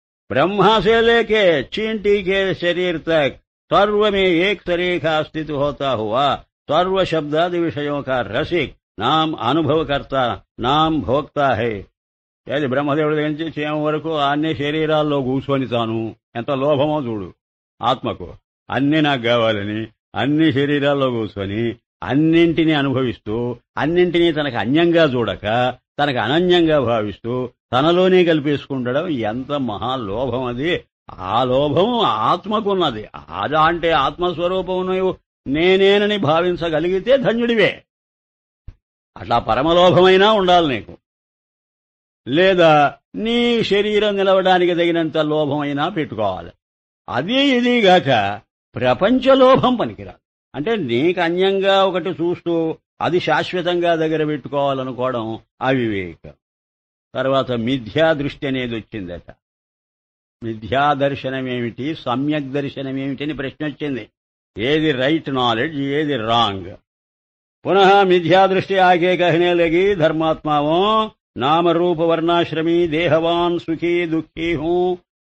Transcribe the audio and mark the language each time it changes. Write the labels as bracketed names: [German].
[Hindi] బ్రహ్మాసే లేకే చీంటీ కే శరీర్ తక్ सर्व में एक तरीका स्थित होता हुआ सर्व शब्दादि विषयों का रसिक नाम अनुभवकर्ता नाम भोक्ता है. [Telugu] అది బ్రహ్మదేవుడి దగ్గర నుంచి చేమ వరకు అన్ని శరీరాల్లో కూర్చొని తాను ఎంత లోభమో చూడు ఆత్మకు. అన్ని నాకు కావాలని అన్ని శరీరాల్లో కూర్చొని అన్నింటినీ అనుభవిస్తూ అన్నింటినీ తనకు అన్యంగా చూడక తనకు అనన్యంగా భావిస్తూ తనలోనే కల్పేసుకుంటడం ఎంత మహాలోభం అది. ఆ లోభం ఆత్మకున్నది. ఆజ అంటే ఆత్మస్వరూపం నువ్వు నేనేనని భావించగలిగితే ధన్యుడివే. అట్లా పరమలోభమైనా ఉండాలి నీకు. లేదా నీ శరీరం నిలవడానికి తగినంత లోభమైనా పెట్టుకోవాలి. అది ఇదిగాక ప్రపంచలోభం పనికిరాదు. అంటే నీకు అన్యంగా ఒకటి చూస్తూ అది శాశ్వతంగా దగ్గర పెట్టుకోవాలనుకోవడం అవివేకం. తర్వాత మిథ్యా దృష్టి అనేది వచ్చిందట. మిథ్యా దర్శనమేమిటి, సమ్యక్ దర్శనమేమిటి అని ప్రశ్న వచ్చింది. ఏది రైట్ నాలెడ్జ్, ఏది రాంగ్. [Hindi] पुनः मिथ्या दृष्टि आगे कहने लगी धर्मात्माओं नाम रूप वर्णाश्रमी देहवान सुखी दुखी हूं.